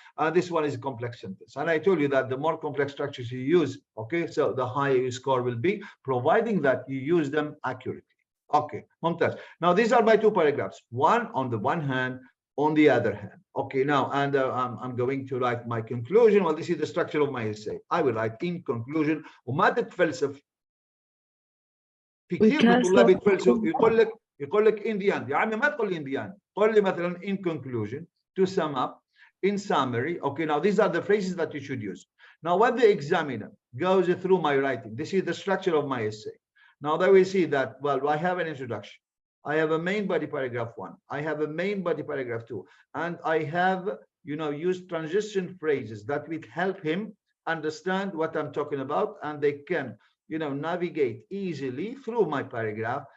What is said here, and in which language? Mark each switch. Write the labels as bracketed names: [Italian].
[English] This one is a complex sentence, and I told you that the more complex structures you use, okay, so the higher your score will be, providing that you use them accurately. Okay, [Arabic] ممتاز. [English] Now these are my two paragraphs. One on the one hand, on the other hand. Okay, now and I'm going to write my conclusion. Well, this is the structure of my essay. I will write in conclusion. [Arabic] وما تتفلسف. في كثير من الطلاب يتفلسفوا يقول لك [English] in the end. [Arabic] يا عمي ما تقول لي in the end. قول لي مثلا [English] in conclusion, to sum up, in summary. Okay, now these are the phrases that you should use. Now when the examiner goes through my writing, this is the structure of my essay. Now they will see that, well, I have an introduction, I have a main body paragraph 1, I have a main body paragraph 2, and I have, used transition phrases that will help him understand what I'm talking about, and they can, navigate easily through my paragraph.